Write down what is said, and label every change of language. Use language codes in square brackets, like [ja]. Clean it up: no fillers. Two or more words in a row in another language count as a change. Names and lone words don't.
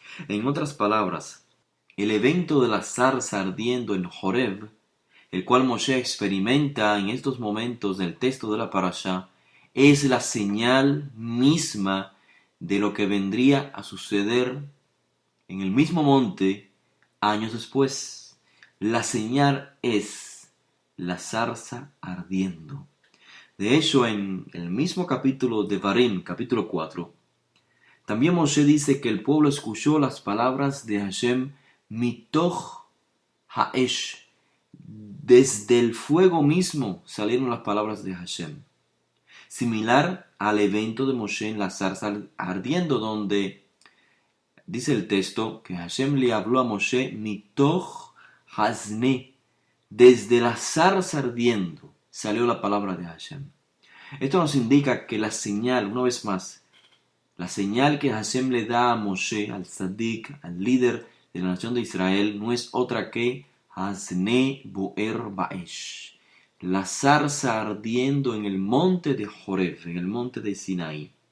[es] En otras palabras, el evento de la zarza ardiendo en Horeb, el cual Moshe experimenta en estos momentos del texto de la Parashá, es la señal misma de lo que vendría a suceder en el mismo monte años después. La señal es la zarza ardiendo. De hecho, en el mismo capítulo de Devarim, capítulo 4, también Moshe dice que el pueblo escuchó las palabras de Hashem [he] מתוך האש. [es] Desde el fuego mismo salieron las palabras de Hashem. Similar al evento de Moshe en la zarza ardiendo, donde dice el texto que Hashem le habló a Moshe [he] מתוך הסנה. [es] Desde la zarza ardiendo salió la palabra de Hashem. Esto nos indica que la señal, una vez más, la señal que Hashem le da a Moshe, al Tzadik, al líder de la nación de Israel, no es otra que [he] הסנה בוער באש, [es] la zarza ardiendo en el monte de Horeb, en el monte de Sinaí.